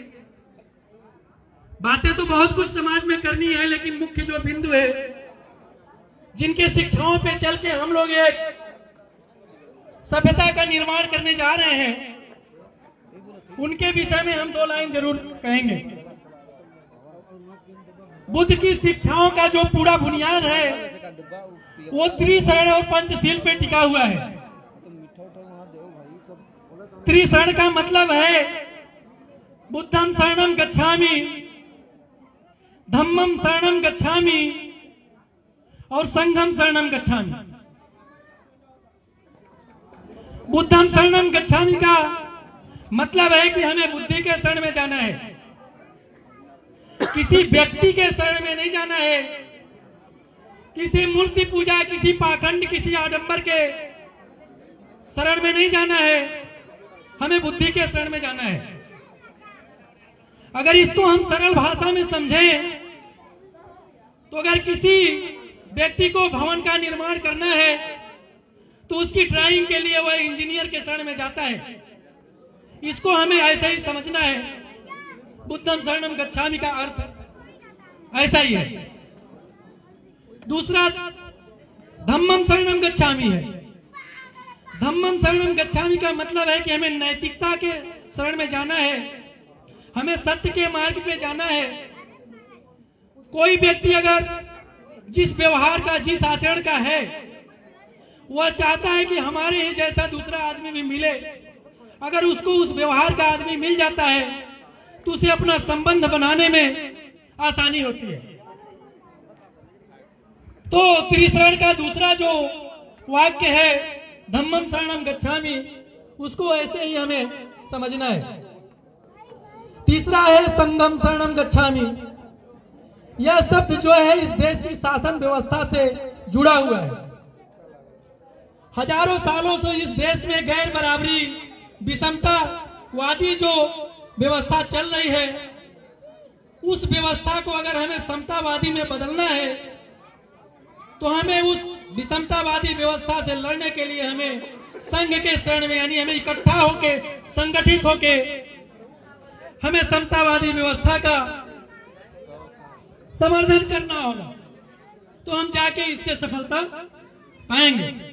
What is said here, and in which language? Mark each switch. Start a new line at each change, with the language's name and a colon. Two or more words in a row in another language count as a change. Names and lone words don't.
Hindi: बातें तो बहुत कुछ समाज में करनी है, लेकिन मुख्य जो बिंदु है, जिनके शिक्षाओं पे चल के हम लोग एक सभ्यता का निर्माण करने जा रहे हैं, उनके विषय में हम 2 लाइन जरूर कहेंगे। बुद्ध की शिक्षाओं का जो पूरा बुनियाद है वो त्रिशरण और पंचशील पे टिका हुआ है। त्रिशरण का मतलब है
Pali: बुद्धं शरणं गच्छामि, धम्मं शरणं गच्छामि, और संघम शरणम गच्छामि। बुद्धम शरणम गच्छामि
Hindi: का मतलब है कि हमें बुद्धि के शरण में जाना है, किसी व्यक्ति के शरण में नहीं जाना है, किसी मूर्ति पूजा, किसी पाखंड, किसी आडंबर के शरण में नहीं जाना है, हमें बुद्धि के शरण में जाना है। अगर इसको हम सरल भाषा में समझें तो अगर किसी व्यक्ति को भवन का निर्माण करना है तो उसकी ड्राइंग के लिए वह इंजीनियर के शरण में जाता है। इसको हमें ऐसे ही समझना है।
Pali: बुद्धम शरणम गच्छामि
Hindi: का अर्थ ऐसा ही है।
Pali: दूसरा धम्मम शरणम गच्छामि है। धम्मम शरणम गच्छामि
Hindi: का मतलब है कि हमें नैतिकता के शरण में जाना है, हमें सत्य के मार्ग पे जाना है। कोई व्यक्ति अगर जिस व्यवहार का, जिस आचरण का है, वह चाहता है कि हमारे ही जैसा दूसरा आदमी भी मिले, अगर उसको उस व्यवहार का आदमी मिल जाता है तो उसे अपना संबंध बनाने में आसानी होती है। तो त्रिशरण का दूसरा जो वाक्य है
Pali: धम्मम शरणम गच्छामि,
Hindi: उसको ऐसे ही हमें समझना है। तीसरा है
Pali: संघम शरणम गच्छामि।
Hindi: यह शब्द जो है इस देश की शासन व्यवस्था से जुड़ा हुआ है। हजारों सालों से इस देश में गैर बराबरी, विषमतावादी जो व्यवस्था चल रही है, उस व्यवस्था को अगर हमें समतावादी में बदलना है तो हमें उस विषमतावादी व्यवस्था से लड़ने के लिए हमें संघ के शरण में, यानी हमें इकट्ठा होके, संगठित होके हमें समतावादी व्यवस्था का समर्थन करना होगा, तो हम जाके इससे सफलता पाएंगे।